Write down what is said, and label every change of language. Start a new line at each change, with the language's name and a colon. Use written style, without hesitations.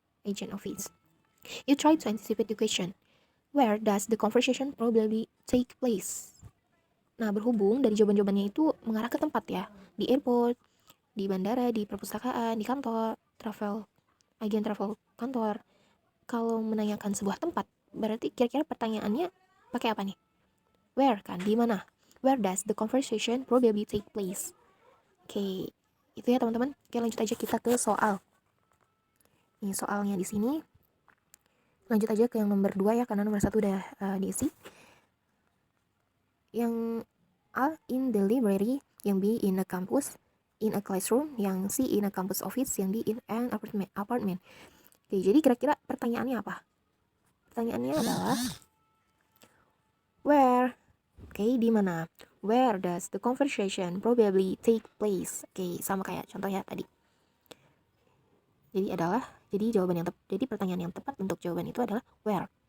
English: You try to anticipate the question. Where does the conversation probably take place?
Indonesian: Nah, berhubung dari jawaban-jawabannya itu mengarah ke tempat ya. Di airport, di bandara, di perpustakaan, di kantor, agen travel kantor. Kalau menanyakan sebuah tempat, berarti kira-kira pertanyaannya pakai apa nih? Where kan, di mana?
English: Where does the conversation probably take place?
Indonesian: Oke, itu ya teman-teman. Oke, lanjut aja kita ke soal. Ini soalnya di sini. Lanjut aja ke yang nomor 2 ya, karena nomor 1 udah diisi. Yang A
English: in the library,
Indonesian: yang B
English: in a campus, in a classroom,
Indonesian: yang C
English: in a campus office,
Indonesian: yang D
English: in an apartment.
Indonesian: Oke, jadi kira-kira pertanyaannya apa? Pertanyaannya adalah where? Oke, di mana?
English: Where does the conversation probably take place?
Indonesian: Oke, sama kayak contoh ya tadi. Jadi pertanyaan yang tepat untuk jawaban itu adalah where.